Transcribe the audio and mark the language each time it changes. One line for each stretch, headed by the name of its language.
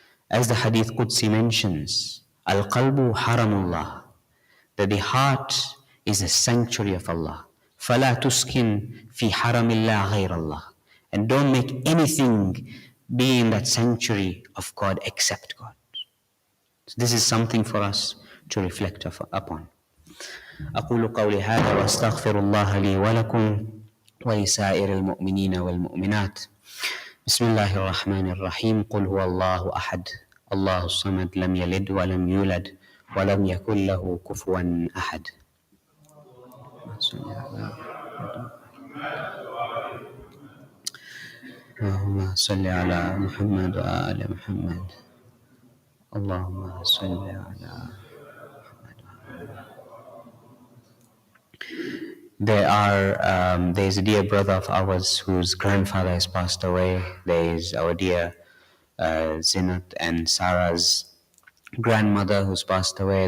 English: As the Hadith Qudsi mentions, Al-Qalbu Haramullah, that the heart is a sanctuary of Allah.
Arabic: فَلَا تُسْكِنْ فِي حَرَمِ اللَّهِ غَيْرَ اللَّهِ,
English: and don't make anything be in that sanctuary of God except God. So this is something for us to reflect upon.
Arabic: أقول قولي هذا وأستغفر الله لي ولكم ولسائر المؤمنين والمؤمنات. بسم الله الرحمن الرحيم. قل هو الله أحد الله الصمد لم يلد ولم يولد ولم يكن له كفوا أحد. اللهم صل على محمد وآل محمد. اللهم صل على
English: There is a dear brother of ours whose grandfather has passed away. There is our dear Zinat and Sarah's grandmother who's passed away.